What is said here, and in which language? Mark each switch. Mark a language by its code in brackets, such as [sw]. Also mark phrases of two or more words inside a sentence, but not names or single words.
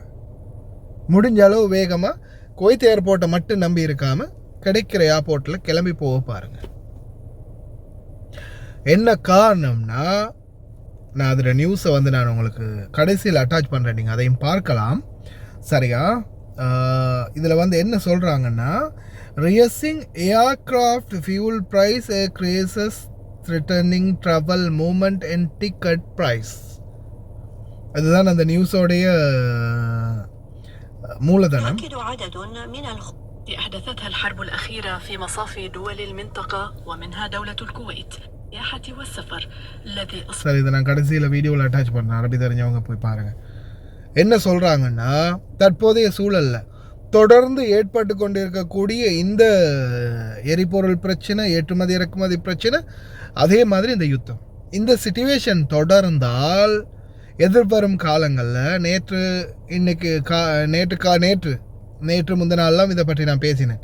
[ta] முடிஞ்ச அளவு வேகமாக குவைத் ஏர்போர்ட்டை மட்டும் நம்பி இருக்காமல் கிடைக்கிற ஏர்போர்ட்டில் கிளம்பி போக பாருங்கள். என்ன காரணம்னா, நான் அதில் நியூஸை வந்து நான் உங்களுக்கு கடைசியில் அட்டாச் பண்ணுறேன், நீங்கள் அதையும் பார்க்கலாம். சரியா? இதில் வந்து என்ன சொல்கிறாங்கன்னா, [en] raising aircraft fuel price increases threatening travel movement and ticket price. [ta] அதுதான் அந்த நியூஸோடைய மூலதனம். [ar] أحدثتها الحرب الأخيرة في مصاف دول المنطقة ومنها دولة الكويت السياحة والسفر الذي [ta] சரி, இதை நான் கடைசியில் வீடியோவில் அட்டாச் பண்ணேன், அரபி தெரிஞ்சவங்க போய் பாருங்கள். என்ன சொல்கிறாங்கன்னா, தற்போதைய சூழலில் தொடர்ந்து ஏற்பட்டு கொண்டிருக்கக்கூடிய இந்த எரிபொருள் பிரச்சனை, ஏற்றுமதி இறக்குமதி பிரச்சனை, அதே மாதிரி இந்த யுத்தம், இந்த சிச்சுவேஷன் தொடர்ந்தால் எதிர்வரும் காலங்களில் நேற்று முந்தின நாள்லாம் இதை பற்றி நான் பேசினேன்.